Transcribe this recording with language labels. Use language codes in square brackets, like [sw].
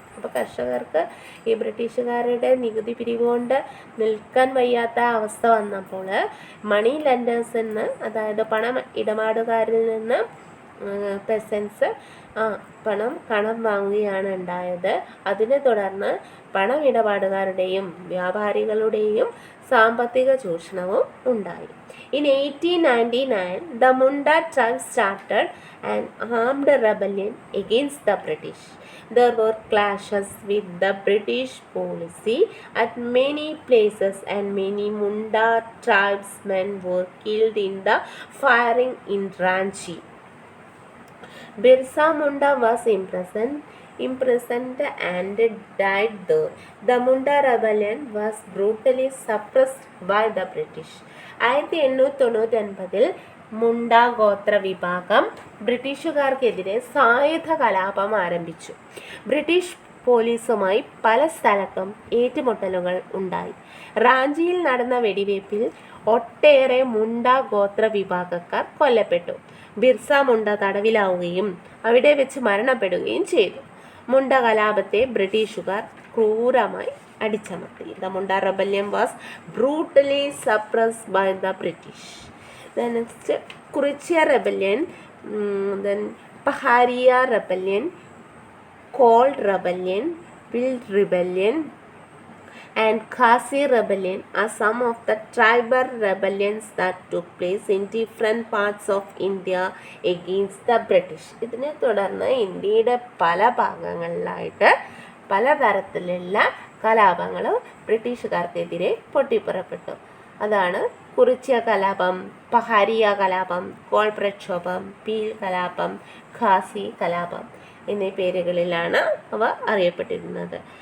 [ml] അപ്പോൾ കർഷകർക്ക് ഈ ബ്രിട്ടീഷുകാരുടെ നികുതി പിരിവുകൊണ്ട് നിൽക്കാൻ വയ്യാത്ത അവസ്ഥ വന്നപ്പോൾ മണി ലെൻഡേഴ്സ് എന്ന്, അതായത് പണം ഇടപാടുകാരിൽ നിന്ന് പെസൻസ് കടം വാങ്ങുകയാണ് ഉണ്ടായത്. അതിനെ തുടർന്ന് പണമിടപാടുകാരുടെയും വ്യാപാരികളുടെയും സാമ്പത്തിക ചൂഷണവും ഉണ്ടായി. [en] In 1899, the Munda tribe started an armed rebellion against the British. There were clashes with the British policy at many places and many Munda tribesmen were killed in the firing in Ranchi. Birsa Munda was imprisoned and died there. The Munda rebellion was brutally suppressed by the British. [ml] 1899 മുണ്ട ഗോത്ര വിഭാഗം ബ്രിട്ടീഷുകാർക്കെതിരെ സായുധ കലാപം ആരംഭിച്ചു. British പോലീസുമായി പല സ്ഥലത്തും ഏറ്റുമുട്ടലുകൾ ഉണ്ടായി. റാഞ്ചിയിൽ നടന്ന വെടിവയ്പിൽ ഒട്ടേറെ മുണ്ട ഗോത്ര വിഭാഗക്കാർ കൊല്ലപ്പെട്ടു. ബിർസ മുണ്ട തടവിലാവുകയും അവിടെ വെച്ച് മരണപ്പെടുകയും ചെയ്തു. മുണ്ട കലാപത്തെ ബ്രിട്ടീഷുകാർ ക്രൂരമായി അടിച്ചമർത്തി. [en] The Munda rebellion was brutally suppressed by the British. Then next, Kurichya rebellion, then Paharia rebellion, Cold rebellion, Pill rebellion, and Khasi rebellion are some of the tribal rebellions that took place in different parts of India against the British. [ml] ഇതിനെ തുടർന്ന് ഇന്ത്യയുടെ പല ഭാഗങ്ങളിലായിട്ട് പലതരത്തിലുള്ള കലാപങ്ങൾ ബ്രിട്ടീഷുകാർക്കെതിരെ പൊട്ടിപ്പുറപ്പെട്ടു. അതാണ് കുറിച്യ കലാപം, പഹാരിയ കലാപം, കോൾ പ്രക്ഷോഭം, പീൽ കലാപം, ഖാസി കലാപം എന്നീ പേരുകളിലാണ് അവ അറിയപ്പെട്ടിരുന്നത്.